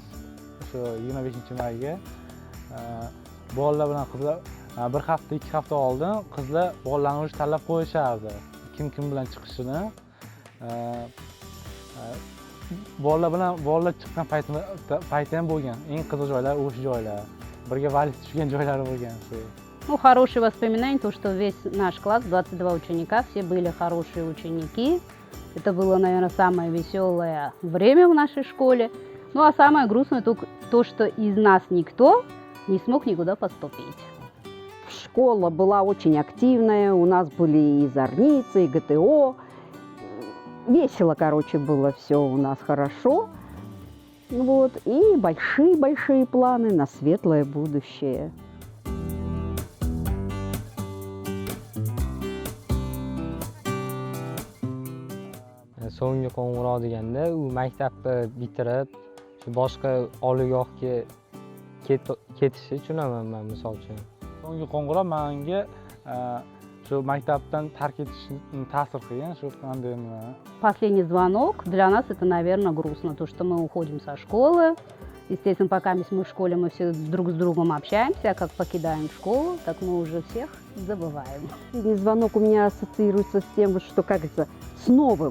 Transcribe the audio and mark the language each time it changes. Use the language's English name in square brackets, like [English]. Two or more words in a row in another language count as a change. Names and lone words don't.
[Uzbek] Shu 25-mayga bolalar bilan qizlar bir hafta, 2 hafta oldin qizlar bolalarni o'zi tanlab qo'yishardi. Kim bilan chiqishini. Bolalar chiqqan payti ham bo'lgan. Eng qiziq joylar o'sha joylar. Birga valiz tushgan joylari bo'lgan shu. [Russian] Ну, хорошие воспоминания, то, что весь наш класс, 22 ученика, все были хорошие ученики. Это было, наверное, самое веселое время в нашей школе. Ну, а самое грустное то, что из нас никто не смог никуда поступить. Школа была очень активная, у нас были и зорницы, и ГТО. Весело, короче, было все у нас хорошо. Вот. И большие-большие планы на светлое будущее. [Uzbek] So'nggi qo'ng'iroq deganda u maktabni bitirib shu boshqa oliygohga ketishi tushunaman men misol uchun. So'nggi qo'ng'iroq menga shu maktabdan tark etishni ta'sir qilgan, shu qanday nima. [Russian] Последний звонок для нас это, наверное, грустно, то, что мы уходим со школы. Естественно, пока мы в школе, мы все друг с другом общаемся, а как покидаем школу, так мы уже всех забываем. Последний звонок у меня ассоциируется с тем, что, как говорится, с новым.